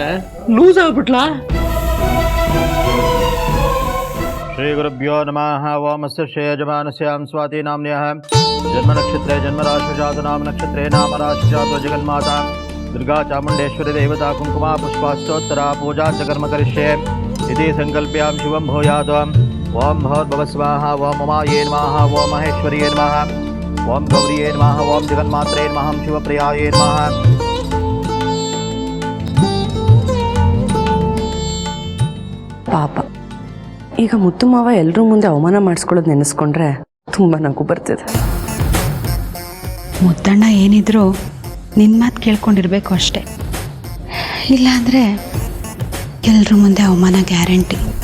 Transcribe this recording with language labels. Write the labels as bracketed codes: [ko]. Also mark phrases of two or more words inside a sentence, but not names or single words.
[kn] ಲೂಸ್ ಆಗ್ಬಿಟ್ಲಾ? [sa] ಶ್ರೀ ಗುರುಭ್ಯೋ ನಮಃ. ಓಮಸ್ಯ ಶ್ರೇಯಜಮಾನಸ್ಯಾಂ ಸ್ವಾತಿ ನಾಮ್ನ್ಯಃ ಜನ್ಮ ನಕ್ಷತ್ರೇ ಜನ್ಮ ರಾಶಿ ಜಾತ ನಾಮ ನಕ್ಷತ್ರೇ ನಾಮ ರಾಶಿ ಜಾತ ಜಗನ್ಮಾತಾ ದುರ್ಗಾ ಚಾಮುಂಡೇಶ್ವರಿ ದೇವತಾ ಕುಂಕುಮ ಪುಷ್ಪಾಸ್ತೋತ್ತರ ಪೂಜಾ ಚ ಕರ್ಮ ಕರಿಷ್ಯೆ ಇತಿ ಸಂಕಲ್ಪ್ಯಾಂ ಶಿವಂ ಭೂಯಾತ್. ಓಂ ಭವದ್ಭವ ಸ್ವಾಹ. ಓಂ ಉಮಾಯೇ ನಮಃ. ಓಂ ಮಹೇಶ್ವರಿಯೇ ನಮಃ. ಓಂ ಗೌರಿಯೇ ನಮಃ. ಓಂ ಜಗನ್ಮಾತ್ರೇ ನಮಃ. ಶಿವಪ್ರಿಯಾಯೇ ನಮಃ. [kn] ಪಾಪ, ಈಗ ಮುತ್ತು ಮಾವ ಎಲ್ಲರೂ ಮುಂದೆ ಅವಮಾನ ಮಾಡಿಸ್ಕೊಳ್ಳೋದು ನೆನೆಸ್ಕೊಂಡ್ರೆ ತುಂಬ ನಗು ಬರ್ತಿದೆ. ಮುದ್ದಣ್ಣ ಏನಿದ್ರು ನಿನ್ನ ಮಾತು ಕೇಳ್ಕೊಂಡಿರ್ಬೇಕು ಅಷ್ಟೆ, ಇಲ್ಲಾಂದರೆ ಎಲ್ಲರ ಮುಂದೆ ಅವಮಾನ ಗ್ಯಾರಂಟಿ.